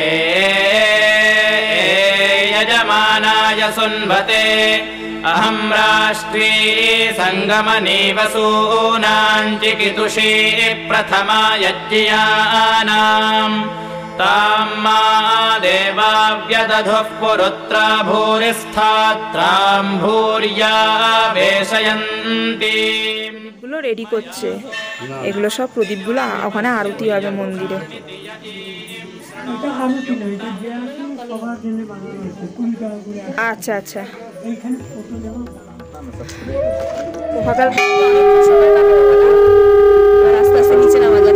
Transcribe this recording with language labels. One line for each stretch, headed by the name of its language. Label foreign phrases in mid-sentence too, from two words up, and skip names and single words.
Sanskrit: यजमानाय सुन्वते अहं राष्ट्री संगमने वसूनां चिकितुषी प्रथमा यज्ञियानां तां मा देवाव्यदधुः पुरुत्रा भूरिस्थात्रां भूर्या वेशयन्ति।
Bangla: গুলো রেডি করছে, এগুলো সব প্রদীপগুলো ওখানে আরতি হবে মন্দিরে। আচ্ছা আচ্ছা, আস্তে আস্তে নিচে নামা যাবে।